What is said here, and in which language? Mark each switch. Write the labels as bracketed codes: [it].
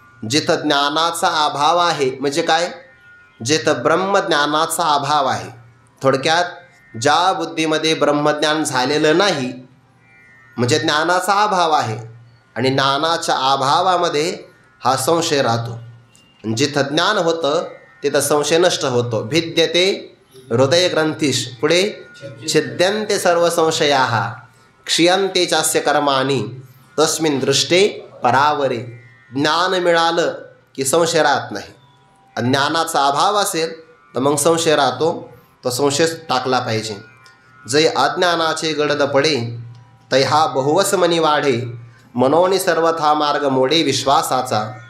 [mr] जिथं ज्ञानाचा अभाव आहे, म्हणजे काय, जिथं ब्रह्मज्ञानाचा अभाव आहे. थोडक्यात ज्या बुद्धीमध्ये ब्रह्मज्ञान झालेलं नाही, म्हणजे ज्ञानाचा अभाव आहे, आणि ज्ञानाच्या अभावामध्ये हा संशय राहतो. जिथं ज्ञान होतं तिथं संशय नष्ट होतो. [sa] भिद्यते हृदय ग्रंथीश, [mr] पुढे [sa] छिद्यन्ते सर्व संशयाः क्षीयन्ते चास्य कर्माणि तस्मिन् दृष्टे परावरे. [mr] ज्ञान मिळालं की संशय राहत नाही. ज्ञानाचा अभाव असेल तर मग संशय राहतो, तो संशय टाकला पाहिजे. जै अज्ञानाचे गडद पडे तै हा बहुवस मनी वाढे मनोनी सर्वथा मार्ग मोडे विश्वासाचा.